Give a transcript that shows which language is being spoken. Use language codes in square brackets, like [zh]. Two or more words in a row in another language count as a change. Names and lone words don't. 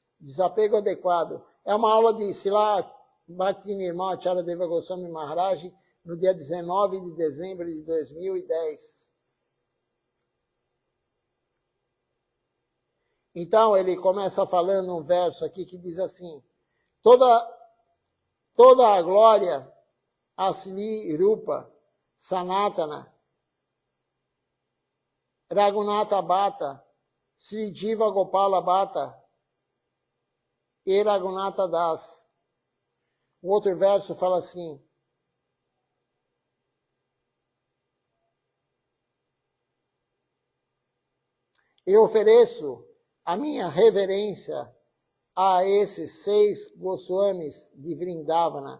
[pt] Desapego adequado. É uma aula de Srila Bhakti-Nirmal Acharyadeva Goswami Maharaj, no dia 19 de dezembro de 2010. Então, ele começa falando um verso aqui que diz assim: toda a glória a Sri Rupa, Sanatana, Raghunatha Bhatta, Sri Jiva Gopala Bhatta e Raghunatha Das. O outro verso fala assim: eu ofereço a minha reverência a esses 6 Goswamis de Vrindavana.